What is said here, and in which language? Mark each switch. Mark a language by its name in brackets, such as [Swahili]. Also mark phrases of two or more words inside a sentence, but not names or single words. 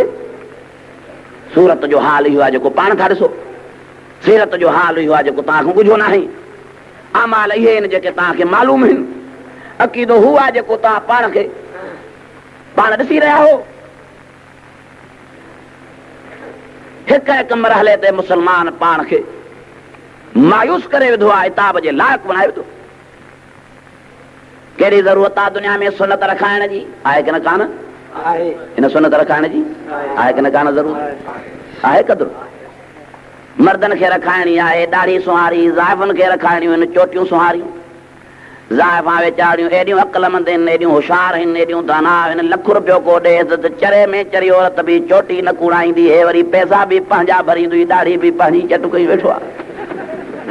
[Sindhi] सूरत जो हाल इहो आहे जेको पाण था ॾिसो, सीरत जो हाल इहो आहे जेको तव्हांखां ॿुधो न आहे, अमाल इहे आहिनि जेके तव्हांखे मालूम आहिनि, अक़ीदो हू आहे जेको तव्हां पाण ॾिसी रहिया हो। हिक हिक मरहले ते मुस्लमान पाण खे मायूस करे विधो आहे, इताब जे लाइक़ बणाए विधो। कहिड़ी ज़रूरत आहे दुनिया में सुनत रखाइण जी? आहे की न कान? हिन सुनत रखाइण जी आहे की न कान? ज़रूरत आहे। कदुरु मर्दन खे रखाइणी आहे ॾाढी सुहारी, ज़ाइफ़ुनि खे रखाइणियूं आहिनि चोटियूं सुहारियूं। ज़ाइफ़ां वेचारियूं एॾियूं अक़लमंद आहिनि, एॾियूं होशियार आहिनि, एॾियूं दाना आहिनि, लख रुपयो को ॾे त चरे में चरी औरत बि चोटी न कूड़ाईंदी, हे वरी पैसा बि पंहिंजा भरींदी, ॾाढी बि पंहिंजी चट कई वेठो आहे।